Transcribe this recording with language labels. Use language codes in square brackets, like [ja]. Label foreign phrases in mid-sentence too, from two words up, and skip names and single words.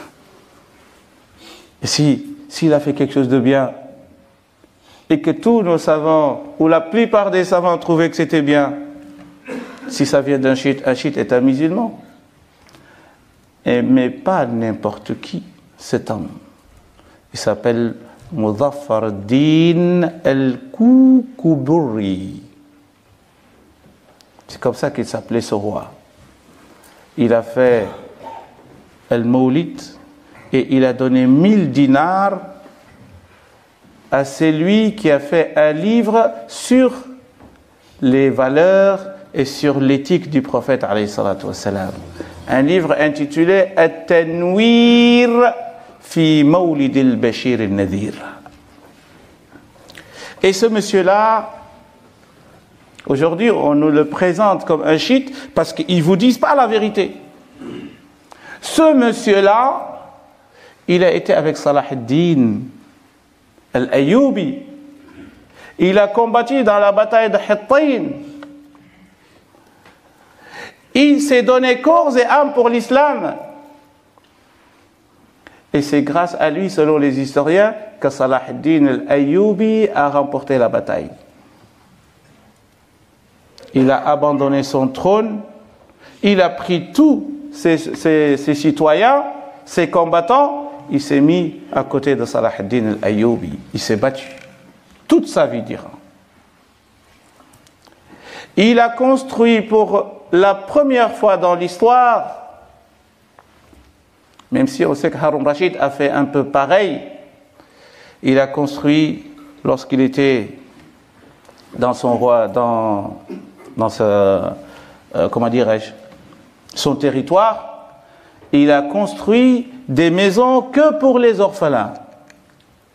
[fr] Et s'il a fait quelque chose de bien, et que tous nos savants, ou la plupart des savants trouvaient que c'était bien, si ça vient d'un chiite est un musulman. Mais pas n'importe qui, cet homme. Il s'appelle Muzaffar ad-Din al-Koukoubri. C'est comme ça qu'il s'appelait ce roi. Il a fait al-Mawlid et il a donné 1000 dinars à celui qui a fait un livre sur les valeurs et sur l'éthique du prophète [ar] عليه الصلاة والسلام. [fr] Un livre intitulé At-Tanwir fi Mawlid al-Bashir al-Nadir. Et ce monsieur-là, aujourd'hui, on nous le présente comme un chiite parce qu'ils ne vous disent pas la vérité. Ce monsieur-là, il a été avec Salah ad-Din al-Ayyubi. Il a combattu dans la bataille de Hittin. Il s'est donné corps et âme pour l'islam. Et c'est grâce à lui, selon les historiens, que Salah ad-Din al-Ayyubi a remporté la bataille. Il a abandonné son trône, il a pris tous ses citoyens, ses combattants, il s'est mis à côté de Salah ad-Din al-Ayyubi. Il s'est battu toute sa vie durant. Il a construit pour la première fois dans l'histoire, même si on sait que Harun Rashid a fait un peu pareil, il a construit, lorsqu'il était dans son roi, dans comment dirais-je, son territoire, il a construit des maisons que pour les orphelins.